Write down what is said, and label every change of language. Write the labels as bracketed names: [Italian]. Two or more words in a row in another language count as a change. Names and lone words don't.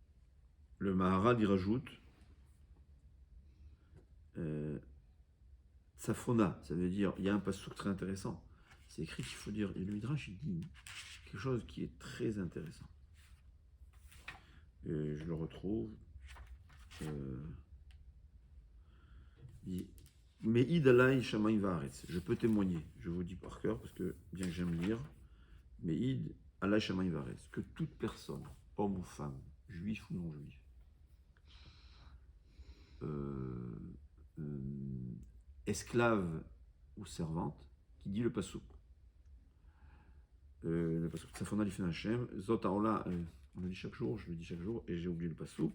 [French] Le Maharad, il rajoute Tsafona, ça veut dire, il y a un passouk très intéressant. C'est écrit qu'il faut dire, et le Midrash, il dit quelque chose qui est très intéressant. Et je le retrouve. [Hebrew] מעיד עלי שמים וארץ. [French] Je peux témoigner, je vous dis par cœur, parce que bien que j'aime lire, [Hebrew] מעיד עלי שמים וארץ, [French] que toute personne, homme ou femme, juif ou non juif, esclave ou servante, qui dit le pasouk. Le pasouk [Hebrew] צפונה לפני ה, זאת העולה, [French] on le dit chaque jour, je le dis chaque jour, et j'ai oublié le pasouk.